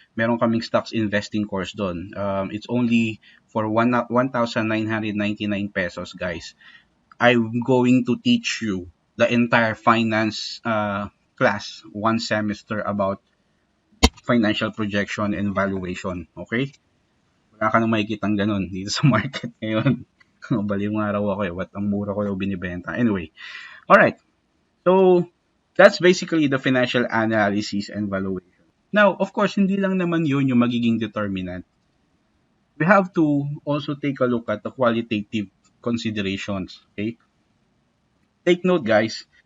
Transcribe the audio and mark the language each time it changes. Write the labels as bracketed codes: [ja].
[tl] Meron kaming [en] stocks investing course doon. It's only for 1,999 pesos, guys. I'm going to teach you the entire finance class, one semester, about financial projection and valuation. Okay? [tl] Wala ka nang makikitang ganun dito sa market ngayon. Baliw nga raw ako eh. What ang mura ko daw binibenta. [en] Anyway. Alright. So, that's basically the financial analysis and valuation. Now, of course, [tl] hindi lang naman yun yung magiging [en] determinant. We have to also take a look at the qualitative considerations. Okay? Take note, guys.